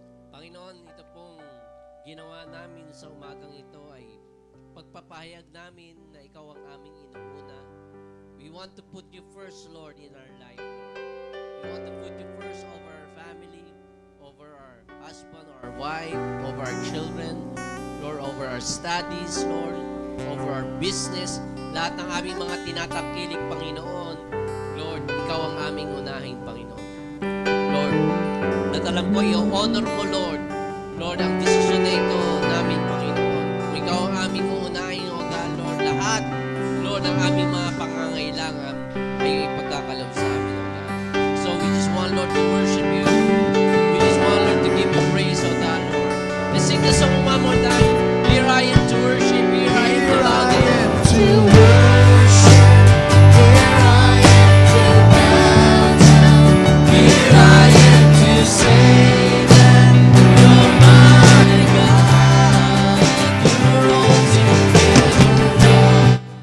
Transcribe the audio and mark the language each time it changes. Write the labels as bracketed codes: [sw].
[tl] Panginoon, ito pong ginawa namin sa umagang ito ay pagpapahayag namin na ikaw ang aming inuuna. [en] We want to put you first, Lord, in our life, Lord. We want to put you first over our family, over our husband or our wife, over our children, Lord, over our studies, Lord, over our business. [tl] Lahat ng aming mga tinatangkilik, Panginoon, Lord, ikaw ang aming unahing Panginoon. Lord, at alam ko, i-honor mo, Lord, Lord, ang desisyon na ito namin, Panginoon. Kung ikaw ang aming uunahin, O God, Lord, lahat, Lord, ang aming mga pangangailangan ay ipagkakalaw sa amin, O God. [en] So we just want, Lord, to worship you. We just want, Lord, to give you praise, O God, Lord. Let's sing the song one more time. Here I am to worship, here I am to love you. To worship, here I am to bow down, here I am to say that you're my God, you're altogether wonderful,